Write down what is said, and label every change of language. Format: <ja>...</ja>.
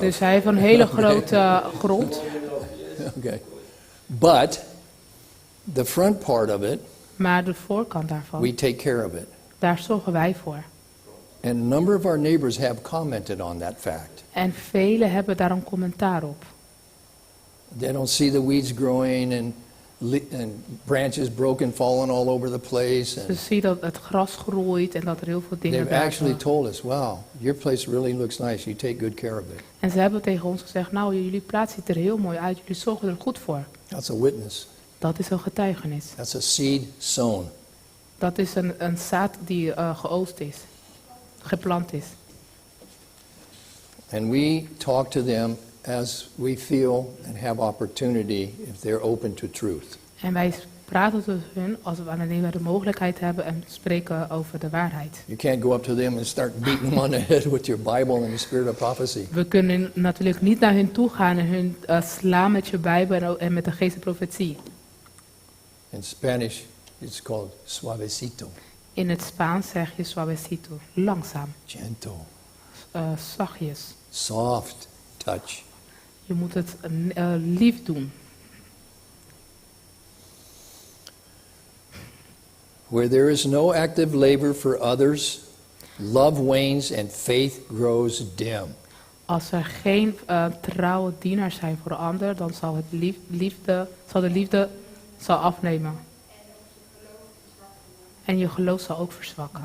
<nl>dus hij heeft een hele grote grond.</nl> <en>Okay. But the front part of it,</en> <nl>Maar de voorkant daarvan,</nl> <en>we take care of it.</en> <nl>daar zorgen wij voor.</nl> <en>And a number of our neighbors have commented on that fact.</en> <nl>En velen hebben daar een commentaar op.</nl> <en>They don't see the weeds growing and branches broken, falling all over the place.</en> <nl>Ze</nl> <en>And</en> <nl>zien dat het gras groeit en dat er heel veel dingen</nl> <en>they've actually</en> <nl>werken.</nl> <en>told us, wow, your place really looks nice. You take good care of it.</en> <nl>En ze hebben tegen ons gezegd, nou jullie plaats ziet er heel mooi uit, jullie zorgen er goed voor.</nl> <en>That's a witness.</en> <nl>Dat is een getuigenis.</nl> <en>That's a seed sown.</en> <nl>Dat is een zaad die geoogst is, geplant is.</nl> <en>And we talk to them as we feel and have opportunity if they're open to truth.</en> <nl>En wij praten tot hun wanneer we de mogelijkheid hebben en spreken over de waarheid.</nl> <en>You can't go up to them and start beating them on the head with your Bible and the spirit of prophecy.</en> <nl>We kunnen natuurlijk niet naar hun toe gaan en hun slaan met je Bijbel en met de geest van profetie.</nl> <en>In Spanish, it's called suavecito,</en> <nl>In het Spaans zeg je suavecito, langzaam,</nl> <en>gentle,</en> <nl>zachtjes.</nl> <en>soft touch.</en> <nl>Je moet het lief doen.</nl> <en>Where there is no active labor for others, love wanes and faith grows dim.</en> <nl>Als er geen trouwe dienaars zijn voor de ander, dan zal de liefde afnemen. En je geloof zal ook verzwakken.</nl>